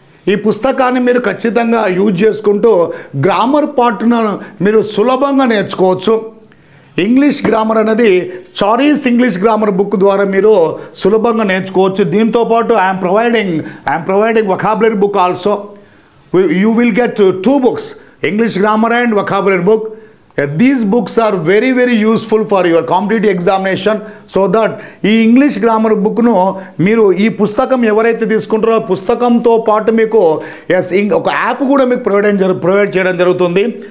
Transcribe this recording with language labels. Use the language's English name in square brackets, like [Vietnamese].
[Telugu] ఈ పుస్తకాన్ని మీరు ఖచ్చితంగా యూజ్ చేసుకుంటూ గ్రామర్ పార్ట్ను మీరు సులభంగా నేర్చుకోవచ్చు. ఇంగ్లీష్ గ్రామర్ అనేది చారీస్ ఇంగ్లీష్ గ్రామర్ బుక్ ద్వారా మీరు సులభంగా నేర్చుకోవచ్చు. దీంతో పాటు [English] I'm providing vocabulary book also. You will get 2 books, English grammar and vocabulary book. These books are very useful for your competitive examination. [Telugu] So that ఈ ఇంగ్లీష్ గ్రామర్ బుక్ను మీరు ఈ పుస్తకం ఎవరైతే తీసుకుంటారో పుస్తకంతో పాటు మీకు ఒక యాప్ కూడా మీకు ప్రొవైడ్ చేయడం జరుగుతుంది.